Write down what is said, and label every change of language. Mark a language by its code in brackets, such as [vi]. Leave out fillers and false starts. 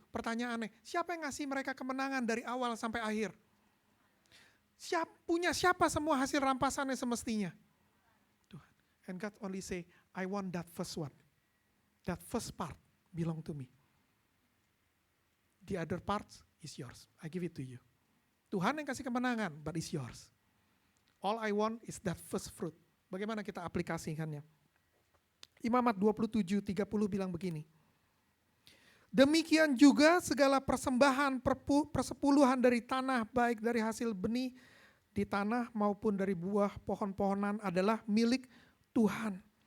[id] Pertanyaannya, siapa yang ngasih mereka kemenangan dari awal sampai akhir? Punya siapa semua hasil rampasannya semestinya? Tuhan. [en] And God only say, I want that first one. That first part belong to me. The other parts is yours. I give it to you. [id] Tuhan yang kasih kemenangan, [en] but it's yours. All I want is that first fruit. [id] Bagaimana kita aplikasikannya? Imamat 27:30 bilang begini. Demikian juga segala persembahan persepuluhan dari tanah, baik dari hasil benih di tanah maupun dari buah pohon-pohonan adalah milik Tuhan.